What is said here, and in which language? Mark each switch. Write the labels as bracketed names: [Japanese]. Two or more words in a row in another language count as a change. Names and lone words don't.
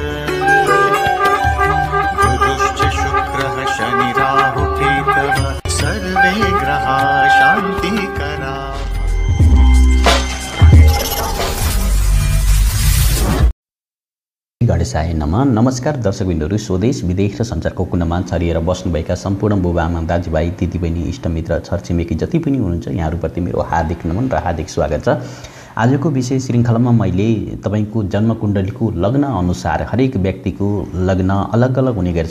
[Sanskrit] गुरुश्च शुक्रः शनि राहु केतवः सर्वे ग्रहाः शान्तिकराः। गणेशाय नमः। [Nepali] नमस्कार दर्शकबिन्दुहरू, स्वदेश विदेश र सञ्चारको कुनामा छरिएर बस्नुभएका सम्पूर्ण बुबाआमा दाजुभाइ दिदीबहिनी इष्टमित्र छरछिमेकी जति पनि हुनुहुन्छ यहाँहरूप्रति मेरो हार्दिक नमन र हार्दिक स्वागत छ। आजको विषय श्रृङ्खलामा मैले तपाईको जन्मकुण्डलीको लग्न अनुसार हरेक व्यक्तिको लग्न अलग अलग हुने गर्छ।